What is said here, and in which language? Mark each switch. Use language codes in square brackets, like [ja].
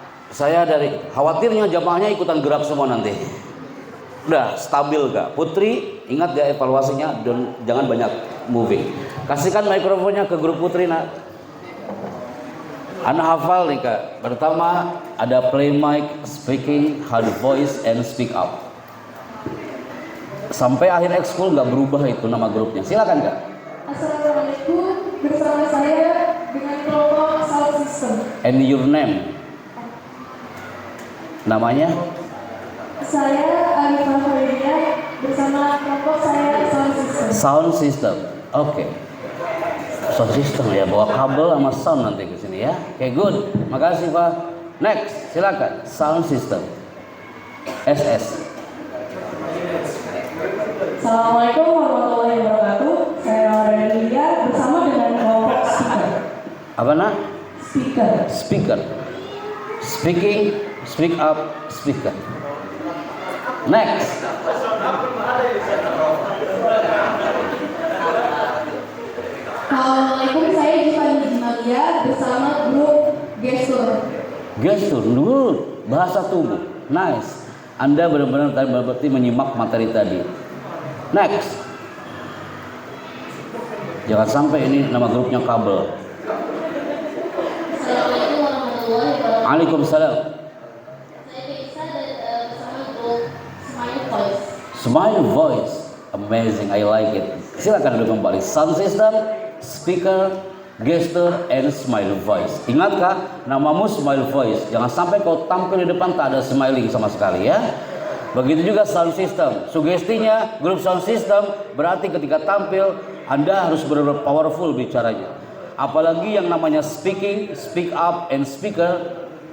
[id] Saya dari khawatirnya jamaahnya ikutan gerak semua nanti. Udah stabil gak? Putri, ingat ya evaluasinya, jangan banyak moving. Kasihkan mikrofonnya ke grup Putri nak. Anak hafal nih kak. Pertama ada [en] play mic, speaking, hard voice, and speak up. [id] Sampai akhir ekskul nggak berubah itu nama grupnya. Silakan kak. Assalamualaikum, bersama saya dengan kelompok sound system. [en] And your name? [id] Namanya? Saya Alifah Faridia bersama kelompok saya sound system. Sound system. Oke. Sound system ya, bawa kabel sama sound nanti ke sini ya. Oke, good. Makasih Pak. Next, silakan. Sound system. SS. Assalamualaikum warahmatullahi wabarakatuh. Saya Aurelia bersama dengan kelompok speaker. Apa nak? Speaker. Speaker. [en] Speaking, speak up, speaker. Next. [id] Assalamualaikum, saya Jifani Jimalia bersama grup gestur. Gestur, good. Bahasa tubuh. Nice. Anda benar-benar tadi berarti menyimak materi tadi. Next. Jangan sampai ini nama grupnya kabel. Assalamualaikum warahmatullahi wabarakatuh. Waalaikumsalam. Saya Bisa bersama grup Smile Voice. [en] Smile voice. Amazing, I like it. [id] Silakan duduk kembali. [en] Sound system, speaker, gesture, and smile voice. [id] Ingatkah namamu smile voice? Jangan sampai kau tampil di depan tak ada smiling sama sekali ya. Begitu juga sound system. Sugestinya grup sound system berarti ketika tampil Anda harus benar-benar powerful bicaranya. Apalagi yang namanya speaking, speak up, and speaker.